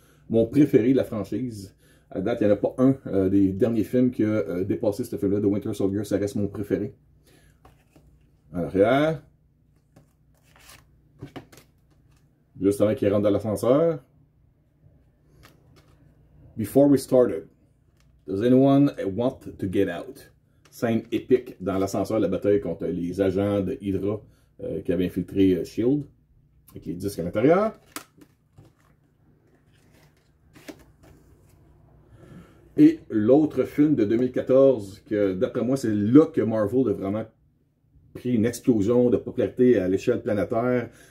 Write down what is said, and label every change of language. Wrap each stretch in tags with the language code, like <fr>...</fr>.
<fr>Mon préféré de la franchise, à date, il n'y en a pas un des derniers films qui a dépassé ce film-là, de Winter Soldier. Ça reste mon préféré. À l'arrière. Juste avant qu'il rentre dans l'ascenseur.</fr> <en>Before we started, does anyone want to get out?</en> <fr>Scène épique dans l'ascenseur, la bataille contre les agents de Hydra qui avaient infiltré SHIELD, avec les disques à l'intérieur. Et l'autre film de 2014, que d'après moi, c'est là que Marvel a vraiment pris une explosion de popularité à l'échelle planétaire.</fr>